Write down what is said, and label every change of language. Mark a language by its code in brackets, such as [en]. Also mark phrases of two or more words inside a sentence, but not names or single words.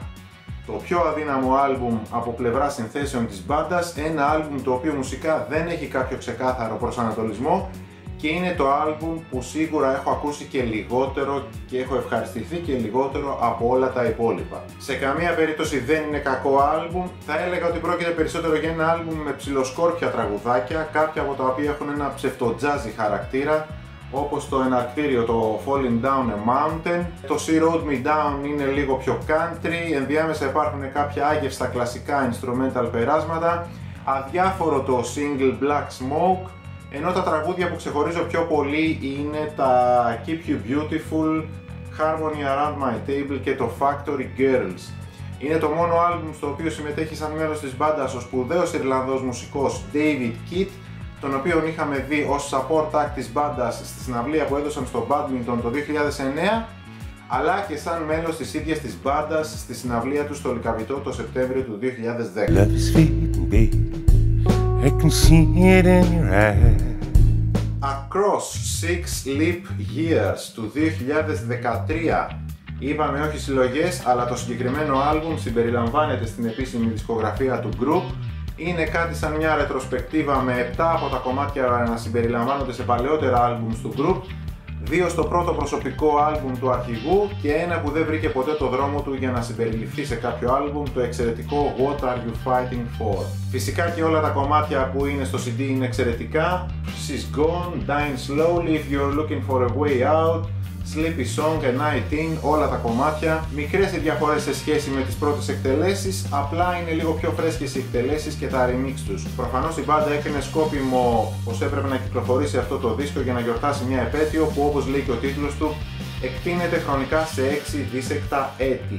[el] Το πιο αδύναμο άλμπουμ από πλευρά συνθέσεων της μπάντας, ένα άλμπουμ το οποίο μουσικά δεν έχει κάποιο ξεκάθαρο προσανατολισμό και είναι το άλμπουμ που σίγουρα έχω ακούσει και λιγότερο και έχω ευχαριστηθεί και λιγότερο από όλα τα υπόλοιπα. Σε καμία περίπτωση δεν είναι κακό άλμπουμ, θα έλεγα ότι πρόκειται περισσότερο για ένα άλμπουμ με ψιλοσκόρπια τραγουδάκια, κάποια από τα οποία έχουν ένα ψευτοτζάζι χαρακτήρα, όπως το εναρκτήριο το Falling Down a Mountain, το She Rode Me Down είναι λίγο πιο country, ενδιάμεσα υπάρχουν κάποια άγευστα κλασικά instrumental περάσματα, αδιάφορο το single Black Smoke, ενώ τα τραγούδια που ξεχωρίζω πιο πολύ είναι τα Keep You Beautiful, Harmony Around My Table και το Factory Girls. Είναι το μόνο άλμπουμ στο οποίο συμμετέχει σαν μέλος της μπάντας ο σπουδαίος Ιρλανδός μουσικός David Kidd, τον οποίον είχαμε δει ως [en] support act [el] της μπάντας στη συναυλία που έδωσαν στο Badminton το 2009, αλλά και σαν μέλος της ίδιας της μπάντας στη συναυλία του στο Λυκαβητό το Σεπτέμβριο του 2010. [en] I can see it in your eyes. [el] Across Six Leap Years του 2013. Είπαμε όχι συλλογές, αλλά το συγκεκριμένο άλμπουμ συμπεριλαμβάνεται στην επίσημη δισκογραφία του group. Είναι κάτι σαν μια ρετροσπεκτίβα με 7 από τα κομμάτια να συμπεριλαμβάνονται σε παλαιότερα άλμπουμς του group, 2 στο πρώτο προσωπικό άλμπουμ του αρχηγού και ένα που δεν βρήκε ποτέ το δρόμο του για να συμπεριληφθεί σε κάποιο άλμπουμ, το εξαιρετικό What Are You Fighting For. Φυσικά και όλα τα κομμάτια που είναι στο CD είναι εξαιρετικά. She's Gone, Dying Slowly, If You're Looking For A Way Out, Sleepy Song, A Night In, όλα τα κομμάτια. Μικρές οι διαφορές σε σχέση με τις πρώτες εκτελέσεις, απλά είναι λίγο πιο φρέσκες οι εκτελέσεις και τα remix τους. Προφανώς η μπάντα έκανε σκόπιμο πως έπρεπε να κυκλοφορήσει αυτό το δίσκο για να γιορτάσει μια επέτειο που, όπως λέει και ο τίτλος του, εκτείνεται χρονικά σε 6 δίσεκτα έτη.